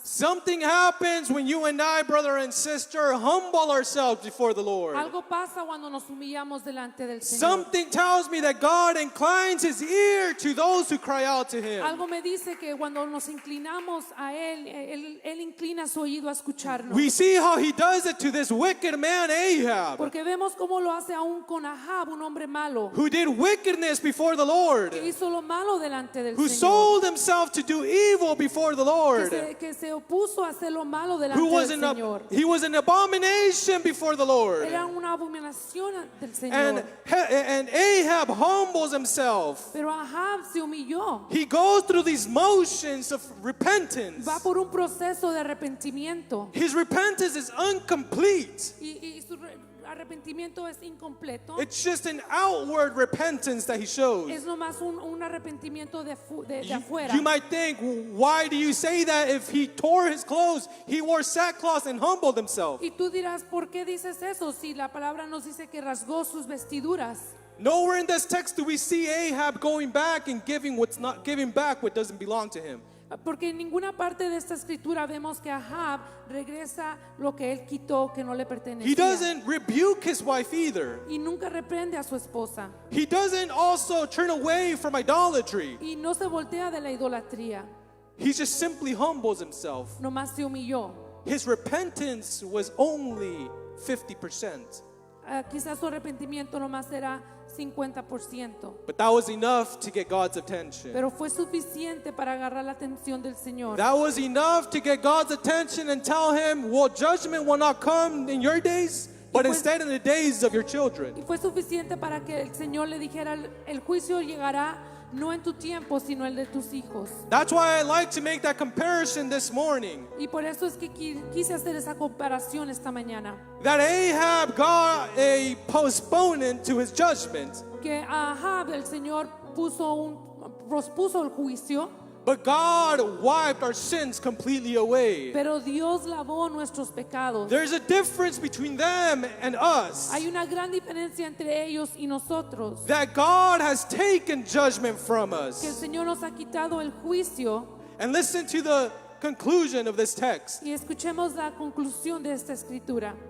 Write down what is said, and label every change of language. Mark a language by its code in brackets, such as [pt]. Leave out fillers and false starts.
[en] Something happens when you and I, brother and sister, humble ourselves before the Lord. [es] Algo pasa cuando nos humillamos delante del Señor. [en] Something tells me that God inclines his ear to those who cry out to him. [es] Algo me dice que cuando nos inclinamos a él inclina su oído a escucharnos. [en] We see how he does it to this wicked man Ahab, [es] Porque vemos cómo lo hace aún con Ahab, un hombre malo, [en] who did wickedness before the Lord, [es] que hizo lo malo delante del [en] who [es] Señor, [en] sold himself to do evil before the Lord, [es] que se opuso a hacer lo malo delante [en] who was [es] del Señor. [en] he was an abomination before the Lord. [es] Era una abominación del [en] And, [es] Señor. [en] and Ahab humbles himself. [es] Pero Ahab se humilló. [en] He goes through these motions of repentance. [es] Va por un proceso de arrepentimiento. [en] His repentance is incomplete. [es] Y su arrepentimiento es incompleto. [en] It's just an outward repentance that he shows. [es] Es nomás un arrepentimiento de afuera. [en] You might think, why do you say that? If he tore his clothes, he wore sackcloth and humbled himself. [es] Y tú dirás, ¿por qué dices eso? Si la palabra nos dice que rasgó sus vestiduras. [en] Nowhere in this text do we see Ahab going back and giving back what doesn't belong to him. [es] Porque en ninguna parte de esta escritura vemos que Ahab regresa lo que él quitó que no le [en] He [es] pertenecía. [en] doesn't rebuke his wife either. [es] Y nunca reprende a su esposa. [en] He doesn't also turn away from idolatry. [es] Y no se voltea de la idolatría. [en] He just simply humbles himself. [es] Nomás se humilló. [en] His repentance was only 50%. [es] Quizás su arrepentimiento nomás era 50%. [en] But that was enough to get God's attention. [es] Pero fue suficiente para agarrar la atención del Señor. [en] That was enough to get God's attention and tell him, well, judgment will not come in your days, but instead in the days of your children. [es] Y fue suficiente para que el Señor le dijera, el juicio llegará no en tu tiempo, sino el de tus hijos. [en] That's why I like to make that comparison this morning. [es] Y por eso es que quise hacer esa comparación esta mañana. [en] That Ahab got a postponement to his judgment, [es] Que a Ahab el Señor pospuso el juicio, [en] but God wiped our sins completely away. [es] pero Dios lavó nuestros pecados. [en] There's a difference between them and us. [es] Hay una gran diferencia entre ellos y nosotros. [en] That God has taken judgment from [es] Que el [en] us. [es] Señor nos ha quitado el juicio. [en] And listen to the conclusion of this text. [es] Y escuchemos la conclusión de esta escritura.